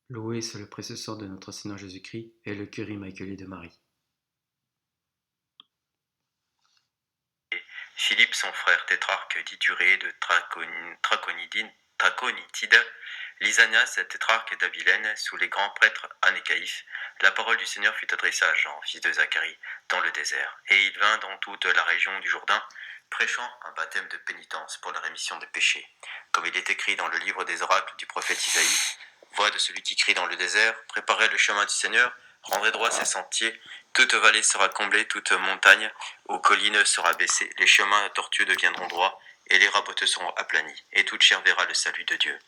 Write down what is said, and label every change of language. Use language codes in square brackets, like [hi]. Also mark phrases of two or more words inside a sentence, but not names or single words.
[fr] Loué soit le précieux sang de notre Seigneur Jésus-Christ et le cœur immaculé de Marie. Philippe, son frère tétrarque d'Iturée de Traconitide, Lysanias, tétrarque d'Abilène, sous les grands prêtres Anécaïphe, la parole du Seigneur fut adressée à Jean, fils de Zacharie, dans le désert. Et il vint dans toute la région du Jourdain, prêchant un baptême de pénitence pour la rémission des péchés. Comme il est écrit dans le livre des oracles du prophète Isaïe, voix de celui qui crie dans le désert, préparez le chemin du Seigneur, rendrez droit ses sentiers, toute vallée sera comblée, toute montagne aux collines sera baissée, les chemins tortueux deviendront droits, et les raboteux seront aplanis, et toute chair verra le salut de Dieu.